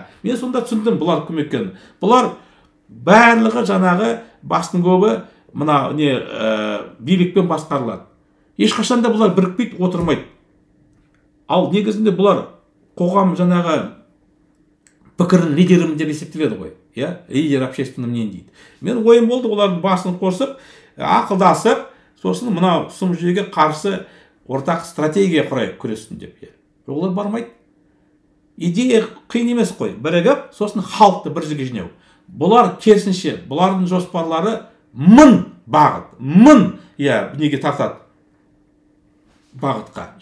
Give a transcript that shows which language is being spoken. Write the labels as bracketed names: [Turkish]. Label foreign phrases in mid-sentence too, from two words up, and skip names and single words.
[Kazakh] Мен сонда түсіндім бұлар кім екенін. Бұлар барлығы жаңағы бастың көбі мына билікпен басқарылады. Ешқашанда бұлар бірікпейді, отырмайды. Ал негізінде бұлар қоғам жаңағы пікірін лидерім деп есептеледі ғой. [Russian] Лидер общественного мнения дейді. [Kazakh] Мен ойым болды, олардың басын қосып, ақылдасып, сосын мына сұм жүйеге қарсы ортақ стратегия құрайық күрестің деп. Олар бармайды. Идея қиын емес қой. Бірігіп, сосын халықты бір жерге жинау. Бұлар керісінше, бұлардың жоспарлары мың бағыт, неге тартады бағытқа.